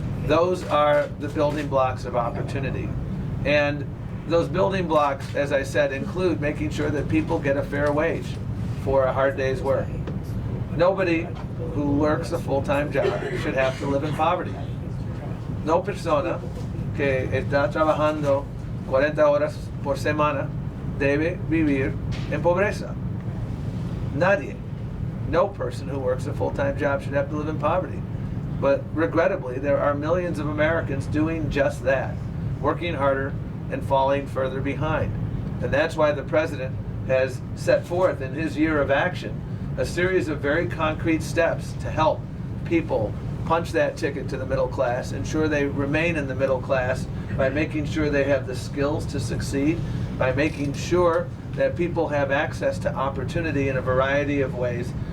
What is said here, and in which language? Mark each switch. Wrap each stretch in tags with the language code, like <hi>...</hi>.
<en>Those are the building blocks of opportunity. And those building blocks, as I said, include making sure that people get a fair wage for a hard day's work. Nobody who works a full-time job should have to live in poverty.</en> <es>No persona que está trabajando 40 horas por semana debe vivir en pobreza. Nadie.</es> <en>No person who works a full-time job should have to live in poverty. But regrettably, there are millions of Americans doing just that, working harder and falling further behind. And that's why the President has set forth in his year of action a series of very concrete steps to help people punch that ticket to the middle class, ensure they remain in the middle class by making sure they have the skills to succeed, by making sure that people have access to opportunity in a variety of ways,</en>